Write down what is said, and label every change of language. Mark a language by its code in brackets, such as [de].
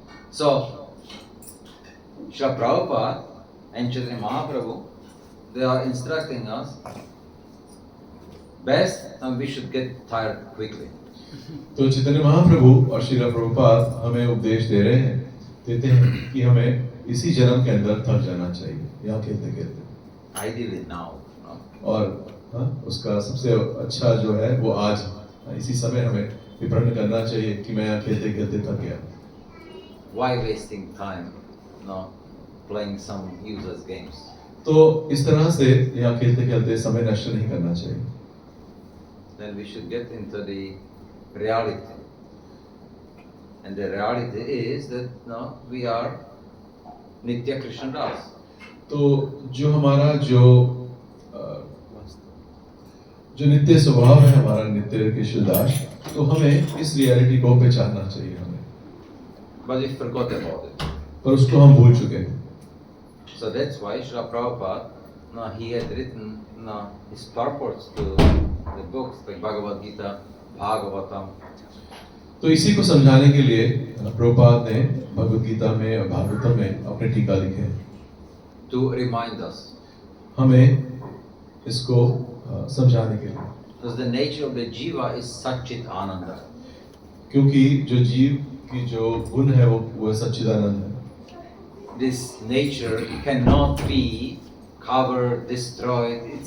[en] So, Srila Prabhupada and Chaitanya Mahaprabhu, they are instructing us best and we should get tired quickly. [hi] तो चैतन्य महाप्रभु और श्रील प्रभुपाद हमें उपदेश देते हैं कि हमें इसी जन्म के अंदर थक जाना चाहिए यहाँ खेलते खेलते। [en] Ideally now. No? [hi] और उसका सबसे अच्छा जो है वो आज इसी समय हमें विपन्न करना चाहिए कि मैं यहाँ खेलते खेलते थक गया। [en] Why wasting time, no, playing some useless games? [hi] तो इस तरह से यहाँ खेलते खेलते समय नष्ट नहीं करना चाहिए। [en] Then we should get into the reality. And the reality is that no, we are Nitya Krishna Das. [hi] तो जो हमारा जो नित्य स्वभाव है हमारा नित्य कृष्णदास, तो हमें इस रियलिटी को पहचानना चाहिए हमें। [en] But we forgot about it. [hi] पर उसको हम भूल चुके हैं। [en] So that's why Srila Prabhupada, no, he had written no, his purports to the books like Bhagavad Gita, Bhagavatam. [hi] तो इसी को समझाने के लिए प्रभुपाद ने भगवद गीता में और भागवतम में अपने टीका लिखे हैं। [en] To remind us. [hi] हमें इसको समझाने के लिए। [en] Because the nature of the jiva is Satchit Ananda. [hi] क्योंकि जो जीव की जो गुण है वो सच्चिदानंद है। [en] This nature cannot be covered, destroyed.